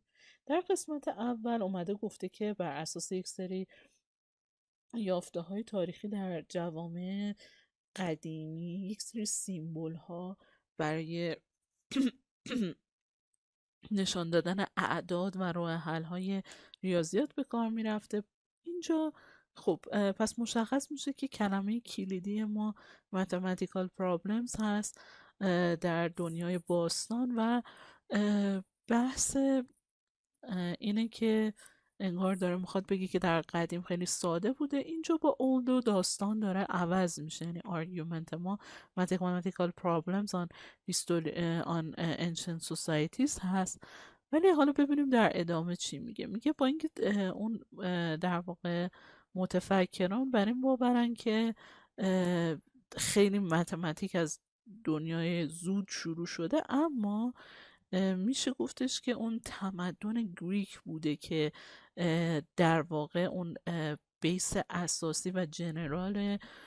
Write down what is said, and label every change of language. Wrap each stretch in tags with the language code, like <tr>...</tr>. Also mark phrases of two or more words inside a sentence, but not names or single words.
<fa>در قسمت اول اومده گفته که بر اساس یک سری یافته های تاریخی در جوامع قدیمی یک سری سیمبل ها برای نشان دادن اعداد و راه حل های ریاضیات به کار میرفته. اینجا خب پس مشخص میشه که کلمه کلیدی ما</fa> <en>mathematical problems</en> <fa>هست در دنیای باستان و بحث اینه که انگار داره میخواد بگه که در قدیم خیلی ساده بوده. اینجا با اولد و داستان داره عوض میشه، یعنی آرگومنت ما</fa> <en>mathematical problems on ancient societies</en> <fa>هست. ولی حالا ببینیم در ادامه چی میگه. میگه با اینکه اون در واقع متفکران بر این باورن که خیلی متمتیک از دنیای زود شروع شده، اما میشه گفتش که اون تمدن گریک بوده که در واقع اون بیس اساسی و جنرال</fa>